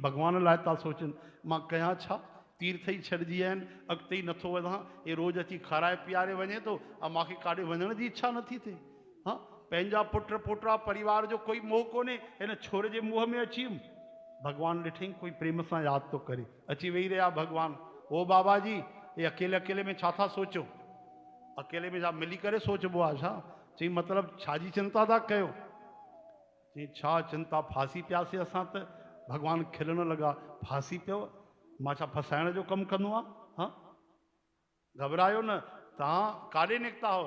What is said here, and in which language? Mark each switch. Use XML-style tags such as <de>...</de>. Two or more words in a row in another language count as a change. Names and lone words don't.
<sd>भॻवान लाइ था सोचनि, मां कयां छा? तीर्थ ई छॾिजी आहिनि, अॻिते ई नथो वधां। हे रोज़ अची खाराए पीआरे वञे थो, ऐं मूंखे काॾे वञण जी इच्छा नथी थिए। हा, पंहिंजा पुट पोटा परिवार जो कोई मोह कोन्हे, हिन छोरे जे मुंहं में अची वियुमि। भॻवानु ॾिठईं कोई प्रेम सां यादि थो करे, अची वेही रहिया भॻवानु। ओ बाबा जी,</sd> <hi>ये अकेले अकेले में</hi> <sd>छा था सोचो?</sd> <hi>अकेले में</hi> <sd>छा मिली करे सोचबो आहे छा? चई मतिलबु छाजी चिंता था कयो? चई छा चिंता, फासी पियासीं असां त। भॻवानु खिलण लॻा, फासी पियो? मां छा फसाइण जो कमु कंदो आहियां? हा, घबरायो न। तव्हां काॾे निकिता हो?</sd>